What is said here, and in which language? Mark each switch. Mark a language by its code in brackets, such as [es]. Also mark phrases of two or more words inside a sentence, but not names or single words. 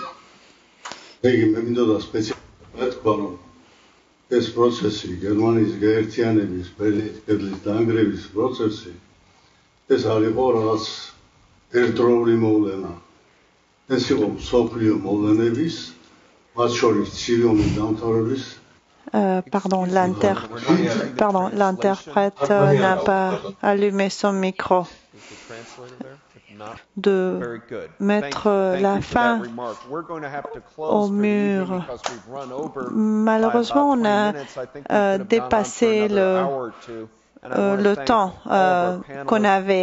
[ka] ეს პროცესი, გერმანიის გაერთიანების კედლის დანგრევის პროცესი, ეს არ იყო რაღაც ერთდროული მოვლენა. ეს იყო მსოფლიო მოვლენების, მათ შორის ცივი ომის დამთავრების. [fr] L'interprète n'a pas allumé son micro. De mettre la fin au mur. Malheureusement, on a dépassé le temps qu'on avait.